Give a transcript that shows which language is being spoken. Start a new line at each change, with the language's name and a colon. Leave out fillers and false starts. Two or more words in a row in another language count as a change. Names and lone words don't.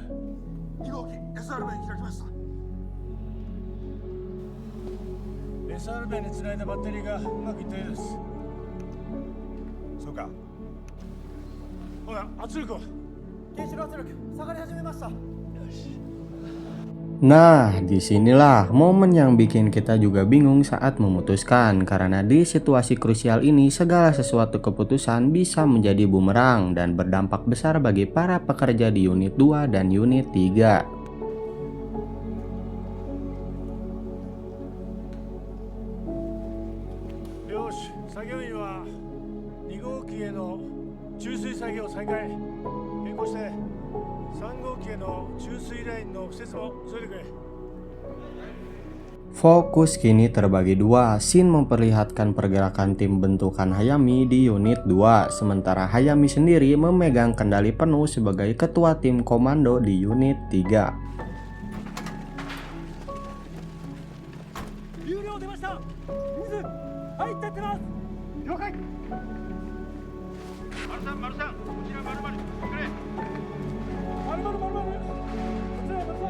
Japanese: 2 号機 SR 弁開きました。 SR 弁につないだバッテリーがうまくいったようです。そうか。ほら、圧力は原子炉圧力下がり始めました。
Indonesian: Nah, disinilah momen yang bikin kita juga bingung saat memutuskan, karena di situasi krusial ini segala sesuatu keputusan bisa menjadi bumerang dan berdampak besar bagi para pekerja di unit 2 dan unit 3.
Japanese: よし、作業員は2号機への注水作業再開。並行して3号機への注水ラインの敷設も急いでくれ。
Indonesian: Fokus kini terbagi dua. Scene memperlihatkan pergerakan tim bentukan Hayami di unit 2, sementara Hayami sendiri memegang kendali penuh sebagai ketua tim komando di unit 3.
Japanese: 有料出ました。水入ってってます。了解。丸さん、こちら丸々、送れ。丸々。こちら丸さん。